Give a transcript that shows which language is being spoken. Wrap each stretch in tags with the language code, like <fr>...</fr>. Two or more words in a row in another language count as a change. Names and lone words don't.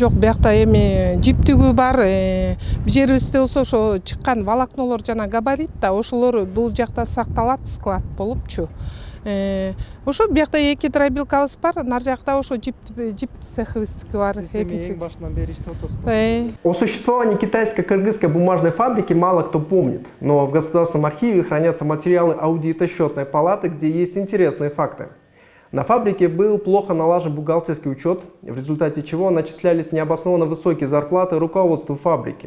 <ky>Жок, биякта эми жиптүгү бар. Бир жерибизде болсо ошо чыккан волокнолор жана габарит да ошолор бул жакта сакталат, склад болупчу. Ошо биякта 2 дробилкабыз бар, нар жакта ошо жип цехыбыздыкы бар. Сиз эң башынан бери иштеп атасыздар.</ky> <ru>О существовании китайско-кыргызской бумажной фабрики мало кто помнит, но в Государственном архиве хранятся материалы аудита счетной палаты, где есть интересные факты. На фабрике был плохо налажен бухгалтерский учет, в результате чего начислялись необоснованно высокие зарплаты руководству фабрики.</ru>